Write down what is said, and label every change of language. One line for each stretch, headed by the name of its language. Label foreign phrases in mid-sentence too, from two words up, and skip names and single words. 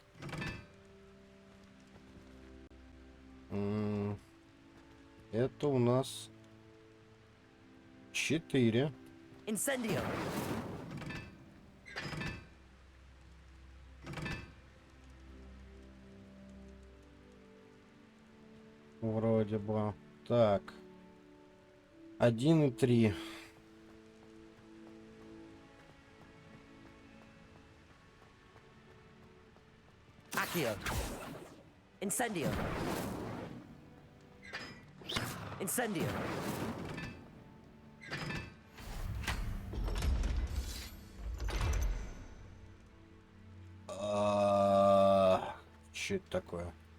Russian: Это у нас 4. Incendio. Вроде бы. Так. 1 и 3. Accio. Incendio. Incendio. Что это такое?